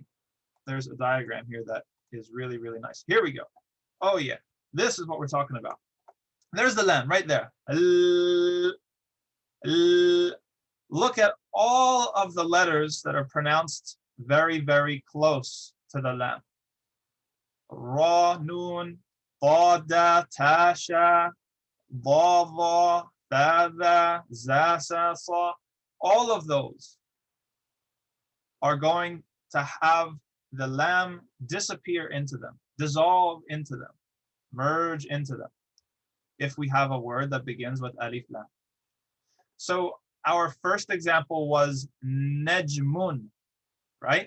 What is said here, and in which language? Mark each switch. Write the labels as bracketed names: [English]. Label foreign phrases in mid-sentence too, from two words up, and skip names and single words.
[English] There's a diagram here that is really, really nice. Here we go. Oh yeah, this is what we're talking about. There's the lam right there. Look at all of the letters that are pronounced very, very close to the lam. [Arabic] Ra, nun, ta, da, ta, sha, ba, va, tha, tha, za, sa, sa. [English] All of those are going to have the lam disappear into them, dissolve into them, merge into them, if we have a word that begins with [Arabic] alif lam. [English] So our first example was najmun, right?